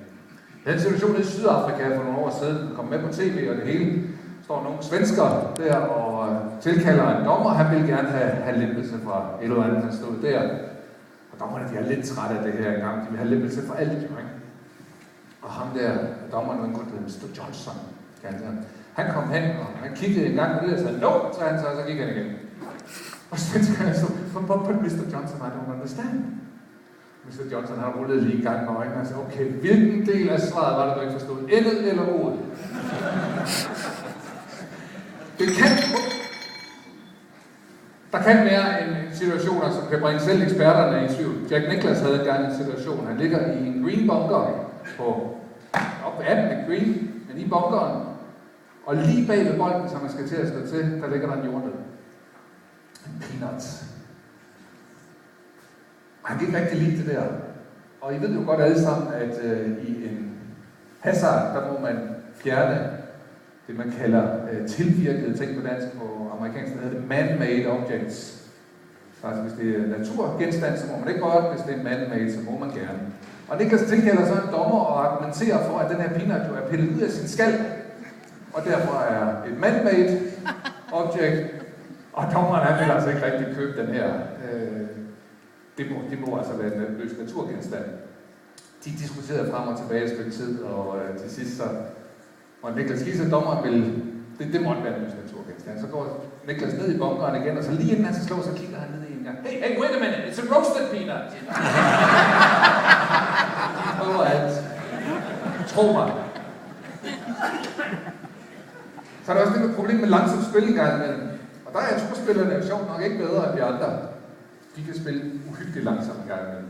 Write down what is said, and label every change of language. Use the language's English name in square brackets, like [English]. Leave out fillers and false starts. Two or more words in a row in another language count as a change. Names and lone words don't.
[Danish] Den situation i Sydafrika for nogle år siden, kom med på tv og det hele, står nogle svenskere der og tilkalder en dommer, han vil gerne have lempelse fra et eller andet, han stod der. Og dommerne, de er lidt trætte af det her engang, de vil have lempelse fra alt, jo, ikke? Og ham der, dommeren, en godt Mr. Johnson, han kom hen, og han kiggede en gang på det, og sagde, no, så han så gik han igen. Og svenskerne så, [English] but Mr. Johnson, I don't understand. [Danish] Mr. Johnson har rullet lige i gang med øjnene og sagde, okay, hvilken del af svaret var det, du ikke forstod? Endet eller ordet? Der kan være en situationer, som kan bringe selv eksperterne i tvivl. Jack Nicklaus havde engang en situation. Han ligger i en green bunker på op på 18. green, men i bunkeren. Og lige bag ved bolden, som man skal til at slå til, der ligger der en jordnød. En peanut. Han kan ikke rigtig lide det der. Og I ved jo godt alle sammen, at i en hazard, der må man fjerne det, man kalder tilvirkede ting på dansk, på amerikansk, der hedder det [English] man-made objects. [Danish] Altså hvis det er naturgenstand, så må man ikke godt, hvis det er man-made, så må man gerne. Og Niklas tilkalder så en dommer og argumenterer for, at den her peanut jo er pillet ud af sin skal, og derfor er et [English] man-made object, [Danish] og dommeren han vil altså ikke rigtig købe den her. Det må altså være en løs naturgenstand. De diskuterede frem og tilbage et stykke tid, og til sidst så og Niklas Gies og dommeren vil, det måtte være en løs naturgenstand. Så går Niklas ned i bunkeren igen, og så lige inden han skal slå, så kigger han ned i en gang. Hey, wait a minute, it's a roasted peanut! Prøver alt. Tro mig. Så er der også det med problem med langsomt spil engang imellem. Og der er turspillerne jo sjovt nok ikke bedre end de andre. De kan spille uhyggeligt langsomt engang imellem.